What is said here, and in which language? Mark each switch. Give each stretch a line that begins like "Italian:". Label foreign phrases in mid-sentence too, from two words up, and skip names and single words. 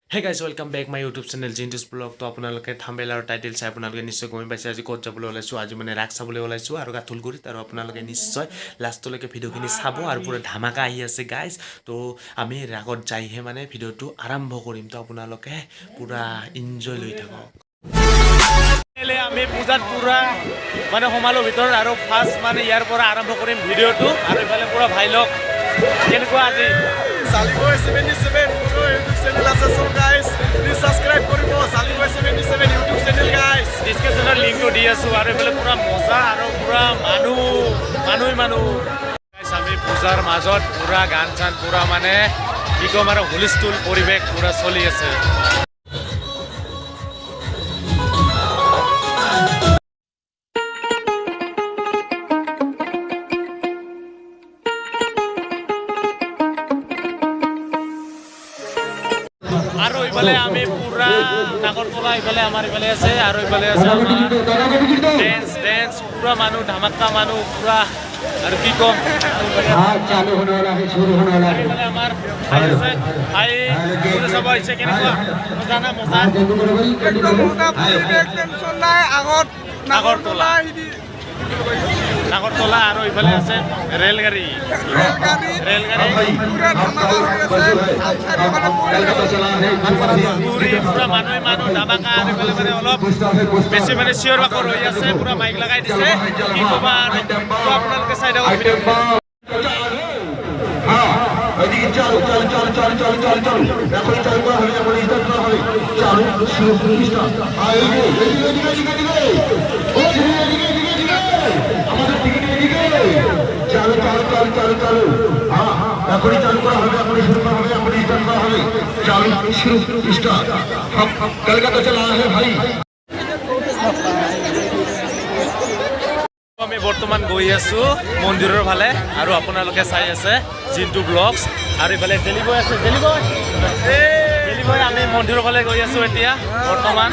English: Hey guys, welcome back my YouTube channel Jintus Vlog.
Assamese: তো আপোনালোকে থাম্বনেল আৰু টাইটেল চাই আপোনালোকে নিশ্চয় গম পাইছে আজি ক'ত যাবলৈ ওলাইছো। আজি মানে ৰাস চাবলৈ ওলাইছো আৰু গাথুলগুৰিত আৰু আপোনালোকে নিশ্চয় লাষ্টলৈকে ভিডিঅ'খিনি চাব আৰু পুৰা ধামাকা আহি আছে গাইজ। তো আমি ৰাগত যাইহে মানে ভিডিঅ'টো আৰম্ভ কৰিম। তো আপোনালোকে পুৰা এনজয় লৈ থাকক। আমি পূজাত পুৰা মানে সোমালো ভিতৰত আৰু ফাৰ্ষ্ট মানে ইয়াৰ পৰা আৰম্ভ কৰিম ভিডিঅ'টো আৰু ইফালে পুৰা ভাই লগ কেনেকুৱা আজি
English: Saliboy 77 YouTube channel আছে so guys please subscribe কৰিব Saliboy 77 YouTube channel guys
Assamese: ডিসক্ৰিপচনৰ লিংকটো দি আছো আৰু এফালে পুৰা মজা আৰু পুৰা মানুহ গাইস আমি পূজাৰ মাজত পুৰা গান চান পুৰা মানে কি কম আৰু হুলস্থুল পৰিৱেশ পুৰা চলি আছে আৰু ইফালে আমি পুৰা নাগৰতলা ইফালে আমাৰ ইফালে আছে আৰু ইফালে আছে আমাৰ ডেন্স পুৰা মানুহ ধামাকা মানুহ পুৰা আৰু কি কম
Hindi: চালু होने वाला है शुरू होने वाला है
Assamese: ইফালে আমাৰ ভাই আছে ভাই পুৰা সব হৈছে কেনেকুৱা মজা না মজা একদম মোটা পৰিৱেশ টেনচন নাই আগত নাগৰতলা আৰু ইফালে আছে ৰেলগাড়ী পুৰা ধামাকা হৈ আছে পুৰা মানুহ ধামাকা আৰু ইফালে মানে অলপ বেছি মানে চিঞৰ বাখৰ হৈ আছে পুৰা মাইক লগাই দিছে কি ক'বা আৰু আপোনালোকে চাই থাকক ভিডিঅ'টো
Bangla: চালু এখন চালু করা হবে এখন স্টার্ট করা হবে চালু শুরু স্টার্ট আমাদের টিকিট এদিকে চালু হ্যাঁ এখনই চালু করা হবে এখনই শুরু করা হবে এখনই স্টার্ট করা হবে চালু শুরু স্টার্ট কলকাতা
Hindi: चला है
Bangla: ভাই
Assamese: আমি বৰ্তমান গৈ আছো মন্দিৰৰ ফালে আৰু আপোনালোকে চাই আছে জিন্তু ব্লগছ আৰু ইফালে ডেলিবয় আছে ডেলিবয় আমি মন্দিৰৰ ফালে গৈ আছো এতিয়া বৰ্তমান